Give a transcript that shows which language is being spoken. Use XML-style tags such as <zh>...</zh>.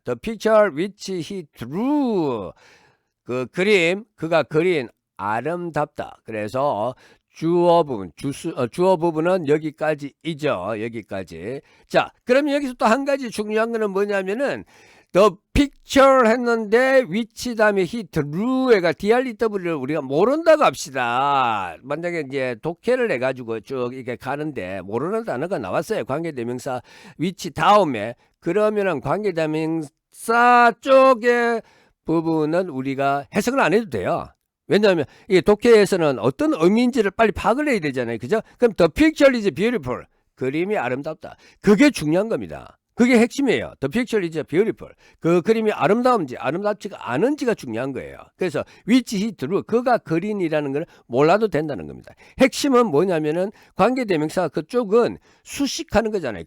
<en>The picture which he drew</en> <ko>그 그림 그가 그린 아름답다. 그래서 주어 부분은 여기까지이죠. 여기까지. 자, 그러면 여기서 또 한 가지 중요한 거는 뭐냐면은 the picture 했는데 which 다음에 he drew가 drew를 우리가 모른다고 합시다. 만약에 이제 독해를 해가지고 쭉 이렇게 가는데 모르는 단어가 나왔어요. 관계대명사 which 다음에 그러면은 관계대명사 쪽의 부분은 우리가 해석을 안 해도 돼요. 왜냐하면 이 독해에서는 어떤 의미인지를 빨리 파악을 해야 되잖아요. 그죠?</ko> <en>그럼 the picture is beautiful.</en> <ko>그림이 아름답다. 그게 중요한 겁니다. 그게 핵심이에요.</ko> <en>The picture is beautiful.</en> <ko>그 그림이 아름다운지 아름답지가 않은지가 중요한 거예요. 그래서</ko> <en>which he drew</en> <ko>그가 그린이라는 걸 몰라도 된다는 겁니다. 핵심은 뭐냐면은 관계대명사 그쪽은 수식하는 거잖아요.</ko>